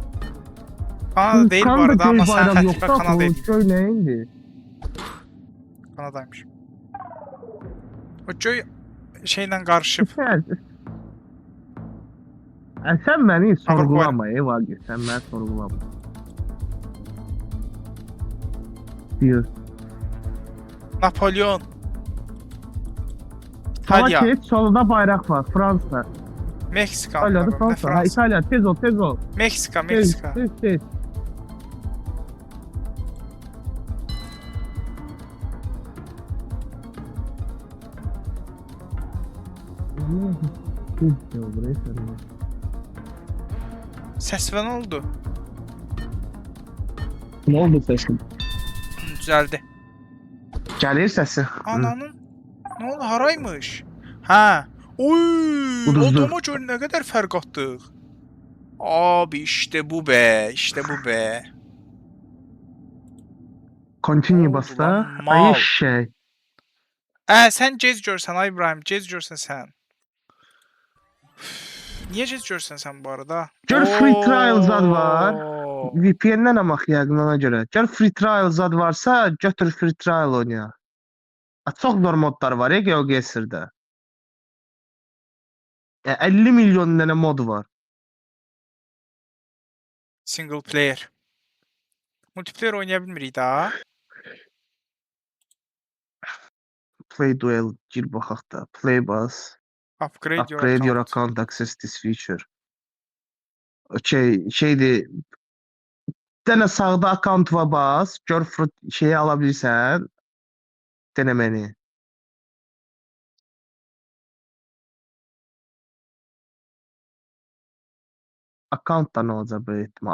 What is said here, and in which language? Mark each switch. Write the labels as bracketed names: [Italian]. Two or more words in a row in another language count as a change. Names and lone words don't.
[Turkish] Kanada değil bu arada [Azerbaijani] göy [Turkish] ama sen [Azerbaijani] bayraq xətifə yoxsa Kanada o edin. göy nəyindi? Kanadaymış. O göy şeylə qarışıb. Sən məni Avropa sorğulama, Vagir, sən məni sorğulama. [Turkish] Diyor. [Azerbaijani] Napolyon. Sola İtalya. geç, solda bayraq var, Fransa. Meksika. İtalyadır, [Turkish] Ne [Azerbaijani] Fransa. Ha, Fransa? İtalya, tez ol. Meksika, Tez, Meksika. tez. Səs nə oldu? [Turkish] Ne oldu sesin? [Azerbaijani] Düzəldi. Gəlir səsi. [Turkish] Ananın. Ne oldu? Haraymış? Ha. [Azerbaijani] Oy! Uduzdu. Odama gör nə qədər fərq atdıq. [Turkish] Abi işte bu be. İşte bu be. [Azerbaijani] Continue Oldu bas da. [Turkish] lan, mal. [Azerbaijani] Ay şey. Sən gec görsən ay İbrahim. Gec görsən sən. Niyə gec görsən sən bu arada? Gör [English] free trial [Azerbaijani] zad var. Oo. VPN-dən amaq yəqin ona görə. Gör [English] free trial [Azerbaijani] zad varsa, götür [English] free trial [Azerbaijani] oyna. Çox zor modlar var ya GeoGuessr-də. 50 milyon dənə mod var. [English] Single player. [Azerbaijani] Multiplayer oynaya bilmirik daha. [English] Play duel [Azerbaijani] gir baxaq da. Play bas. [English] Upgrade your Upgrade your account. account, access this feature. [Azerbaijani] Şeydir. Bir dənə sağda account va bas. Gör şeyi ala bilirsən. Deneməni. Account da nə olacaq böyük ehtimal.